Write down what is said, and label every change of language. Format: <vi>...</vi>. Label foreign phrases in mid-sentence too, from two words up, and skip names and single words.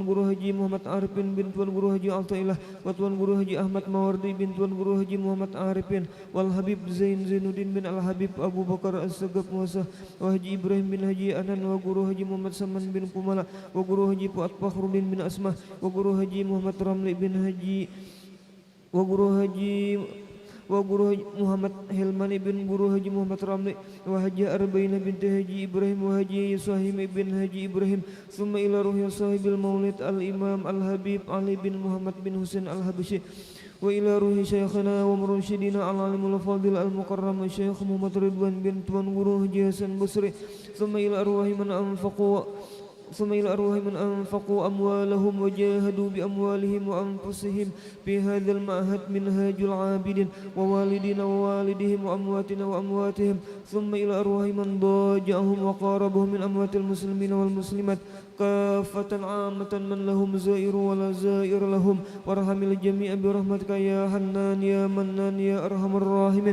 <ar>guru haji Muhammad Arifin bintuan guru haji Athaillah watuan guru haji Ahmad Mawardi bintuan guru haji Muhammad Arifin wal Habib Zainuddin bin Al Habib Abu Bakar As-Sagaf Musa wa haji Ibrahim bin Haji Anan wa guru haji Muhammad Saman bin Kumala wa guru haji Fuad Fakhruddin bin Asmah wa guru haji Muhammad Ramli bin Haji wa guru haji Muhammad Hilmani bin guru haji Muhammad Ramli wa haji Arba'ina binti haji Ibrahim wa haji Suhaim bin haji Ibrahim. Thumma ila ruhi sahibil maulid al-imam al-habib Ali bin Muhammad bin Husain al-Habashi wa ila ruhi syekhana wa mursyidina al-alimul fadil al-mukarram Syekh Muhammad Ridwan bin tuan guru haji Hasan Basri. ثم إلى أرواح من أنفقوا أموالهم وجاهدوا بأموالهم وأنفسهم في هذا المعهد منهاج العابدين ووالدين ووالدهم وأمواتنا وأمواتهم. ثم إلى أرواح من ضاجعهم وقاربهم من أموات المسلمين والمسلمات كافة عامة من لهم زائر ولا زائر لهم وارحم الجميع برحمتك يا حنان يا منان يا أرحم الراحمين.</ar>